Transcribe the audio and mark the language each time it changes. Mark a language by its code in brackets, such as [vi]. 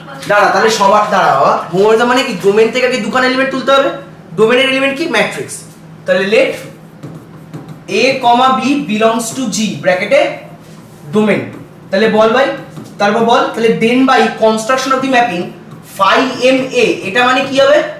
[bn] দাঁড়া, তাহলে সবার দাঁড়া বাবা, হোমোমরফিজম মানে কি? ডোমেন থেকে কি দুখানা এলিমেন্ট তুলতে হবে? ডোমেনের এলিমেন্ট কি? ম্যাট্রিক্স। [en] তাহলে let a, b belongs to G ব্র্যাকেটে domain. [bn] তাহলে বল ভাই, তারপর বল, তাহলে [en] then by construction of the mapping phi m a, [bn] এটা মানে কি হবে?